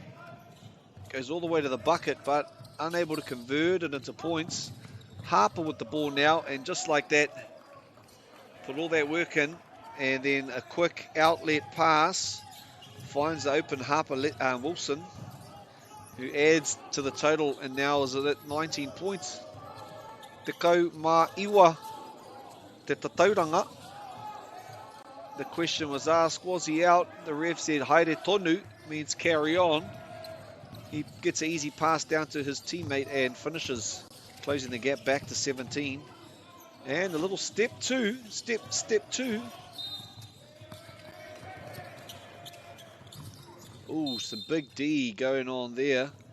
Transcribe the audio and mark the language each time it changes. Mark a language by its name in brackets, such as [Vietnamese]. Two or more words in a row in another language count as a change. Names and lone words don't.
[English] Goes all the way to the bucket, but unable to convert it into points. Harper with the ball now, and just like that, put all that work in, and then a quick outlet pass. Finds the open Harper Wilson, who adds to the total and now is at 19 points. [Māori] Te kau mā iwa te tatauranga. [English] The question was asked, was he out? The ref said [Māori] haere tonu, [English] means carry on. He gets an easy pass down to his teammate and finishes, closing the gap back to 17. And a little step two. Ooh, some big D going on there.